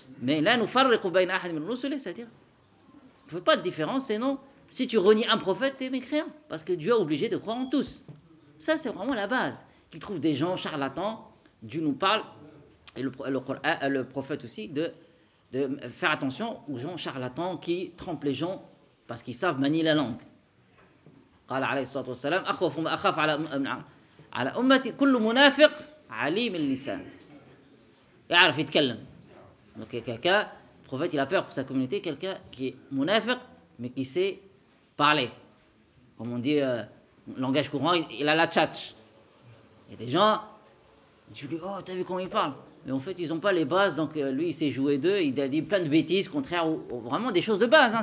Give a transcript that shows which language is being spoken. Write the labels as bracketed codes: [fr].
[fr] Mais là, nous faisons le kubayna ahadin, mais le rusuli. C'est-à-dire, on ne fait pas de différence, sinon, si tu renies un prophète, tu es mécréant. Parce que Dieu est obligé de croire en tous. Ça, c'est vraiment la base. Qu'il trouve des gens charlatans, Dieu nous parle, et le prophète aussi, de faire attention aux gens charlatans qui trompent les gens parce qu'ils savent manier la langue. [ar] قال عليه الصلاة والسلام أخوف ما أخاف على أمتي كل منافق عليم اللسان. يعرف يتكلم. [fr] Donc il y a quelqu'un, le prophète il a peur pour sa communauté, quelqu'un qui est munafiq, mais qui sait parler. Comme on dit, langage courant, il a la tchatch. Il y a des gens, tu lui dis, oh, t'as vu comment il parle. Mais en fait, ils n'ont pas les bases, donc lui, il s'est joué d'eux, il a dit plein de bêtises, contraires, ou vraiment des choses de base, hein.